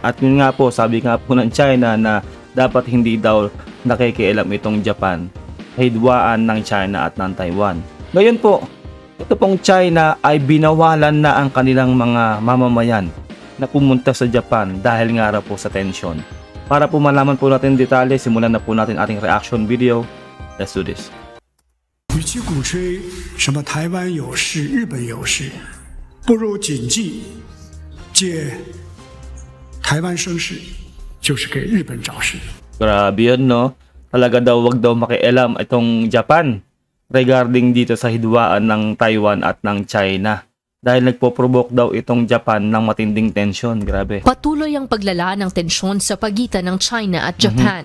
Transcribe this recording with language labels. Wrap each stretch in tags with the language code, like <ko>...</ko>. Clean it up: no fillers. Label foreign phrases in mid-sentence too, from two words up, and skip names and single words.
<tl>At yun nga po, sabi nga po ng China na dapat hindi daw nakikialam itong Japan sa hidwaan ng China at ng Taiwan. Ngayon po, ito pong China ay binawalan na ang kanilang mga mamamayan na pumunta sa Japan dahil nga raw po sa tensyon. Para po malaman po natin detalye, simulan na po natin ating</tl> <en>reaction video. Let's do this.</en> <zh>与其鼓吹什么台湾有事、日本有事，不如谨记，借台湾生事，就是给日本找事。</zh> <tl>Grabe yun, no? Talaga daw wag daw makialam itong Japan regarding dito sa hidwaan ng Taiwan at ng China. Dahil nagpo-provoke daw itong Japan ng matinding tensyon. Grabe. Patuloy ang paglala ng tensyon sa pagitan ng China at Japan.</tl>